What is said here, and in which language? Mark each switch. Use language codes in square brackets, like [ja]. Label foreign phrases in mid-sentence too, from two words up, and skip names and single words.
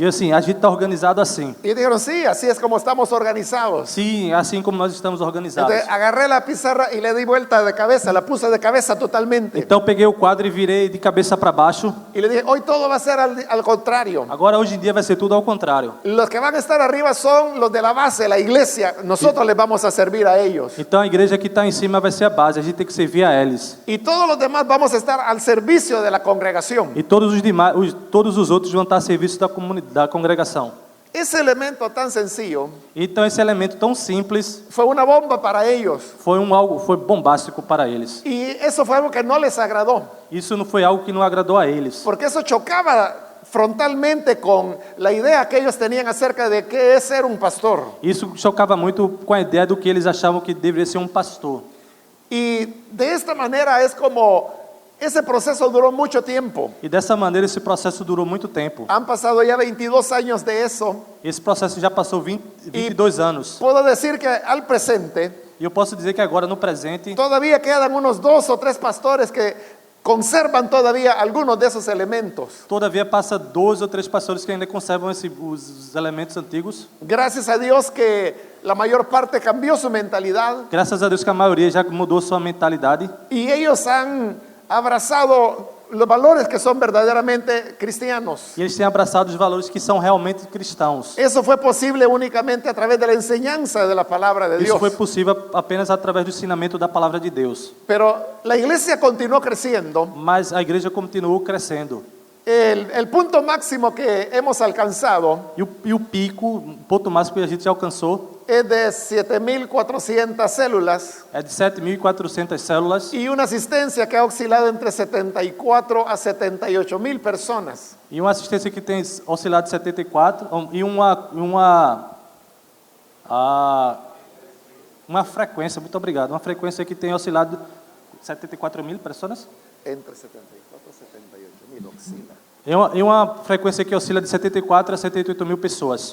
[pt] E assim, a gente está organizado assim. [es] Y dijeron, sí, así es como estamos organizados. [pt] Sim, assim como nós estamos organizados. [es] Entonces agarré la pizarra y le di vuelta de cabeza, la puse de cabeza totalmente. [pt] Então peguei o quadro e virei de cabeça para baixo. [es] Y le dije, hoy todo va a ser al contrario. [pt] Agora hoje em dia vai ser tudo ao contrário. [es] Los que van a estar arriba son los de la base, la iglesia. Nosotros les vamos a servir a ellos. [pt] Então a igreja que está em cima vai ser a base, a gente tem que servir a eles. [es] Y todos los demás vamos a estar al servicio de la congregación. [pt] E todos os demais, todos os outros vão estar a serviço da congregação. [es] Ese elemento tan sencillo [pt] Então esse elemento tão simples [es] fue una bomba para ellos. [pt] foi bombástico para eles. [es] Y eso fue algo que no les agradó. [pt] Isso não foi algo que não agradou a eles. [es] Porque eso chocaba frontalmente con la idea que ellos tenían acerca de qué es ser un pastor. [pt] Isso chocava muito com a ideia do que eles achavam que deveria ser pastor. [es] Y de esta manera es como ese proceso duró mucho tiempo. [pt] E dessa maneira esse processo durou muito tempo. [es] Han pasado ya 22 años de eso. [pt] Esse processo já passou 22 anos. [es] Puedo decir que al presente [pt] E eu posso dizer que agora no presente [es] todavía quedan unos 2 o 3 pastores que conservan todavía algunos de esos elementos. [pt] todavia passa 2 ou 3 pastores que ainda conservam os elementos antigos. [es] Gracias a Dios que la mayor parte cambió su mentalidad [pt] Graças a Deus que a maioria já mudou sua mentalidade [es] y ellos han abrazado los valores que son verdaderamente cristianos. [pt] e eles têm abraçado os valores que são realmente cristãos. [es] Eso fue posible únicamente a través de la enseñanza de la palabra de [pt] Isso [es] Dios. [pt] foi possível apenas através do ensinamento da palavra de Deus. [es] Pero la iglesia continuó creciendo. [pt] Mas a igreja continuou crescendo. [es] El punto máximo que hemos alcanzado [pt] E o pico, o ponto máximo que a gente já alcançou [es] es de 7.400 células [pt] é de 7.400 células [es] y una asistencia que ha oscilado entre 74 a 78.000 personas. [pt] e uma assistência que tem oscilado de 74 e uma frequência, muito obrigado, uma frequência que tem oscilado 74.000 pessoas [es] Entre 74 y 78.000 oscila. [pt] e uma frequência que oscila de 74 a 78.000 pessoas.